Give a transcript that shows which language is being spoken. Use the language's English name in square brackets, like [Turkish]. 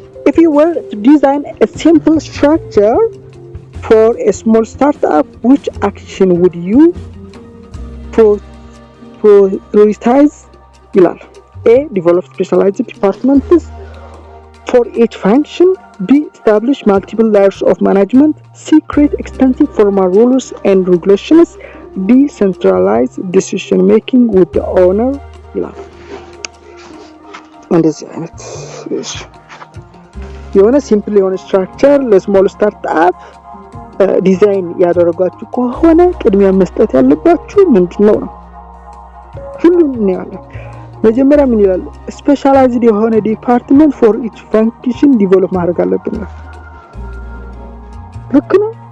[English] if you were to design a simple structure for a small startup, which action would you prioritize? [Amharic] ይላል። A. [English] Develop specialized departments for each function. B. Establish multiple layers of management. C. Create extensive formal rules and regulations. D. Centralize decision making with the owner. [Amharic] ይላል። እንደዚህ አይነት የሆነ ሲምፕል የሆነ ስትራክቸር ለስሞል ስታርትአፕ ዲዛይን ያደረጋችሁ ከሆነ ቅድሚያ መስጠት ያለባችሁ ምንድነው ነው? ሁሉም እናያለን። መጀመሪያ ምን ይላል? ስፔሻላይዝድ የሆነ ዲፓርትመንት ፎር ኢች ፈንክሽን ዲቨሎፕ ማድረግ አለብን። ልክ ነው?